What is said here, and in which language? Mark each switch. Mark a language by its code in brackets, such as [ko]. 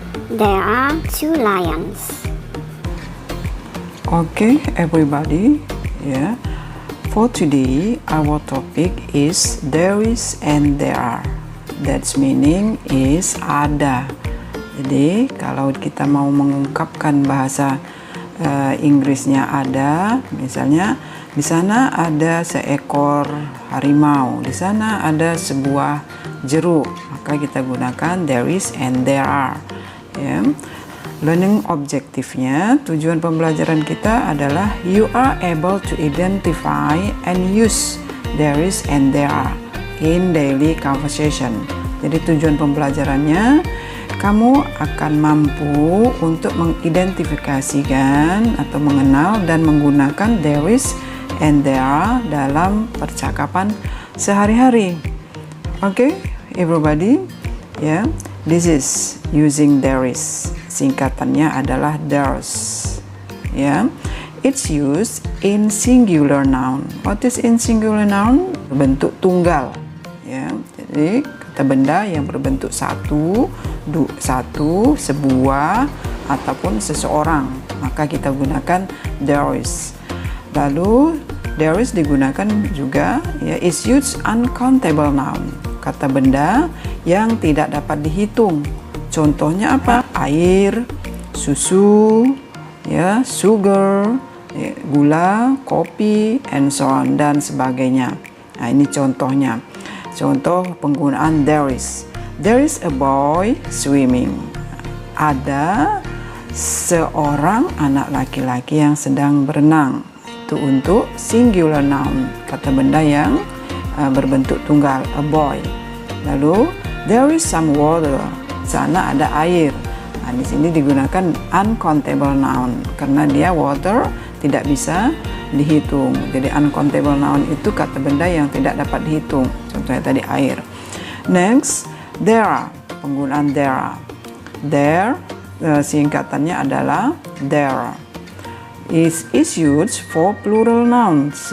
[en] There are 2 lions. Okay, everybody. Yeah. For today, our topic is there is and there are. That's meaning is ada. [id] Jadi kalau kita mau mengungkapkan bahasa Inggrisnya ada, misalnya di sana ada seekor harimau, di sana ada sebuah jeruk, maka kita gunakan there is and there are. [en] Ya. [id] Learning objektifnya, tujuan pembelajaran kita adalah [en] you are able to identify and use there is and there are in daily conversation. [id] Jadi tujuan pembelajarannya, kamu akan mampu untuk mengidentifikasikan atau mengenal dan menggunakan there is and there are dalam percakapan sehari-hari. [en] Okay, everybody, yeah, this is using there is. [id] Singkatannya adalah there's. [en] Ya, it's used in singular noun. What is in singular noun? [id] Berbentuk tunggal. Ya, jadi kata benda yang berbentuk satu, sebuah ataupun seseorang, maka kita gunakan there is. Lalu [en] there is [id] digunakan juga, ya, [en] is used uncountable noun. [id] Kata benda yang tidak dapat dihitung. Contohnya apa? Air, susu, ya, sugar, ya, gula, kopi, [en] and so on, [id] dan sebagainya. Nah, ini contohnya. Contoh penggunaan there is. [en] There is a boy swimming. [id] Ada seorang anak laki-laki yang sedang berenang. Itu untuk singular noun, kata benda yang berbentuk tunggal, a boy. [en] Lalu there is some water. [id] Sana ada air. Nah, di sini digunakan uncountable noun karena dia water tidak bisa dihitung. Jadi uncountable noun itu kata benda yang tidak dapat dihitung. Contohnya tadi air. [en] Next, there are. [id] Penggunaan there are. There singkatannya adalah there. [en] Is used for plural nouns.